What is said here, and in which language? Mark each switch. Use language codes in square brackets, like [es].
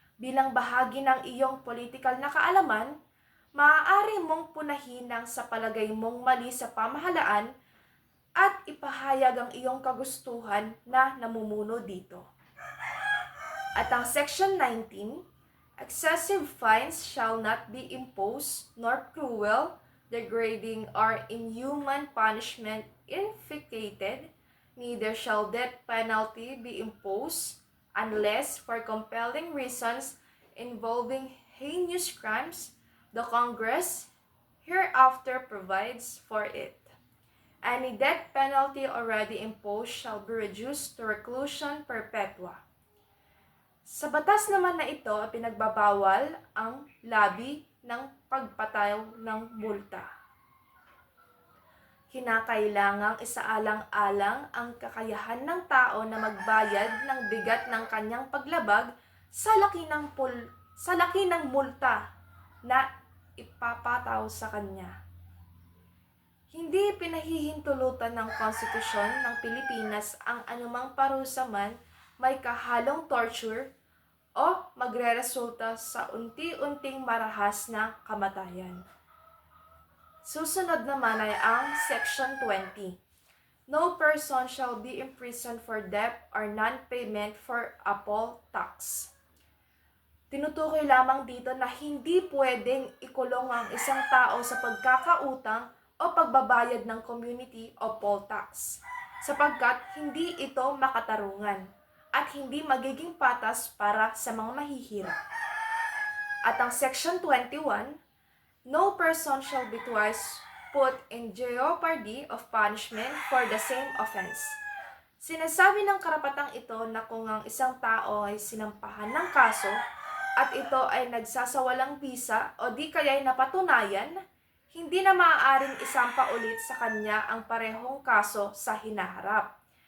[tl] Bilang bahagi ng iyong politikal na kaalaman, maaari mong punahin ang sa palagay mong mali sa pamahalaan at ipahayag ang iyong kagustuhan na namumuno dito. At ang [en] Section 19, excessive fines shall not be imposed, nor cruel, degrading, or inhuman punishment inflicted, neither shall death penalty be imposed, unless for compelling reasons involving heinous crimes, the Congress hereafter provides for it. Any death penalty already imposed shall be reduced to reclusion perpetua. [tl] Sa batas naman na ito, pinagbabawal ang labi ng pagpataw ng multa. Kinakailangang isaalang-alang ang kakayahan ng tao na magbayad ng bigat ng kanyang paglabag sa laki ng multa na ipapataw sa kanya. Hindi pinahihintulutan ng konstitusyon ng Pilipinas ang anumang parusa man may kahalong torture o magreresulta sa unti-unting marahas na kamatayan. Susunod naman ay ang Section 20. [en] No person shall be imprisoned for debt or non-payment for a poll tax. [tl] Tinutukoy lamang dito na hindi pwedeng ikulong ang isang tao sa pagkakautang o pagbabayad ng community o poll tax, sapagkat hindi ito makatarungan at hindi magiging patas para sa mga mahihirap. At ang [en] Section 21, no person shall be twice put in jeopardy of punishment for the same offense. [tl] Sinasabi ng karapatang ito na kung ang isang tao ay sinampahan ng kaso at ito ay nagsasawalang bisa o di kaya'y napatunayan, hindi na maaaring isampa ulit sa kanya ang parehong kaso sa hinaharap.